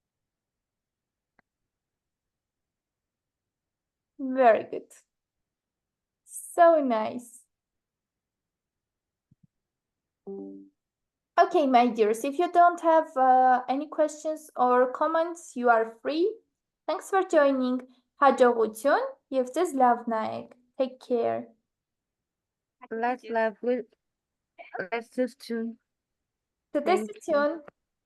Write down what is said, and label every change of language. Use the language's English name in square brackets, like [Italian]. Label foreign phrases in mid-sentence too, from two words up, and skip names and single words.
[English] Very good. So nice. Okay, my dears, if you don't have any questions or comments, you are free. Thanks for joining. [Armenian] Հաջողություն եւ ձեզ լավ նայեք. [English] Take care. Let's love with. Let's just tune. [Armenian] Տնտեսություն